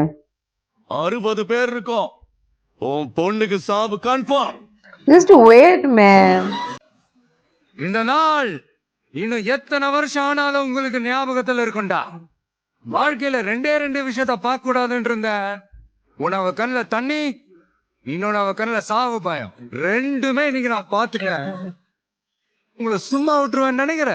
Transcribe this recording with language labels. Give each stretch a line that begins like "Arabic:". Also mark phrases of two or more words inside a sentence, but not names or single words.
Tamil: 60 பேர் இருக்கோம். உன் பொண்ணுக்கு சாவு கன்ஃபார்ம்.
English: Just wait, man.
Tamil: இந்த நாள் இன்னும் எத்தனை வருஷம் ஆனாலும் உங்களுக்கு ஞாபகத்துல இருக்கும்டா. வாழ்க்கையில ரெண்டே விஷயத்த பார்க்க கூடாதுன்னு இருந்த. உணவு கண்ணுல தண்ணி, இன்னொன்னு கண்ணுல சாவு பயம். ரெண்டுமே இன்னைக்கு நான் பாத்துட்டேன். உங்களை சும்மா விட்டுருவேன்னு நினைக்கிற?